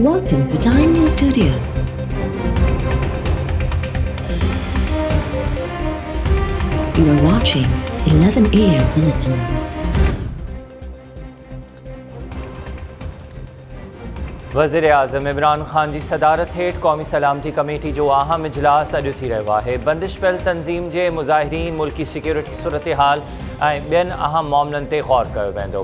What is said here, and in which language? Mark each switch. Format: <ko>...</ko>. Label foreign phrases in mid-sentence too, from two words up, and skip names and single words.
<en>Welcome to Time News Studios. You are watching 11 AM Bulletin.</en> <sd>वज़ीर-ए-आज़म इमरान ख़ान जी सदारत हेठ क़ौमी सलामती कमेटी जो अहम इजलास अॼु थी रहियो आहे। बंदिश पियल तंज़ीम जे मुज़ाहिरीन, मुल्की सिक्योरिटी सूरत हाल ऐं ॿियनि अहम मामलनि ते ग़ौर कयो वेंदो।</sd>